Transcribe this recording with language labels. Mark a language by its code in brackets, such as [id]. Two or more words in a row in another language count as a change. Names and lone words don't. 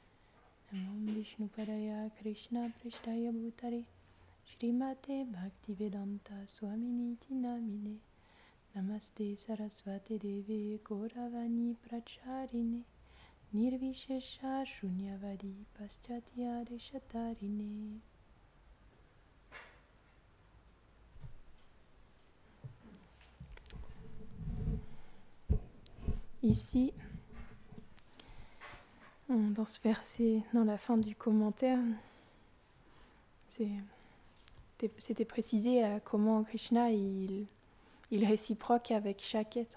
[sa] Namo Vishnupadaya Krishna Prishtaya Bhutare Shrimate Bhaktivedanta Swaminiti Namine Namaste Saraswate Deve Gauravani Pracharine Nirvishesha Shunyavadi Paschatya Deshatarine. [fr] Ici, dans ce verset, dans la fin du commentaire, c'était précisé comment Krishna il réciproque avec chaque être.